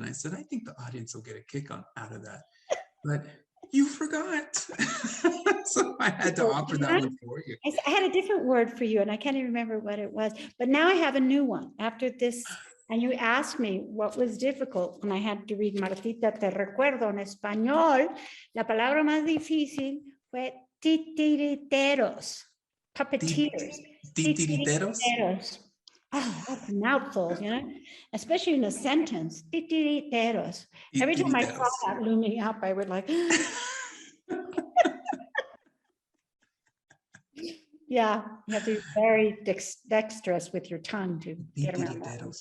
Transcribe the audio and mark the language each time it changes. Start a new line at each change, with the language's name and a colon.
English: And I said, I think the audience will get a kick out of that. But you forgot. So I had to offer that one for you. I had a different word for you and I can't even remember what it was, but now I have a new one after this. And you asked me what was difficult and I had to read Martita, te recuerdo en español.
Spanish: La palabra más difícil fue titiriteros, puppeteers. Titiriteros?
English: Oh, that's a mouthful, you know, especially in a sentence. Titiriteros. Every time I saw that looming up, I would like, yeah, you have to be very dexterous with your tongue to get around that.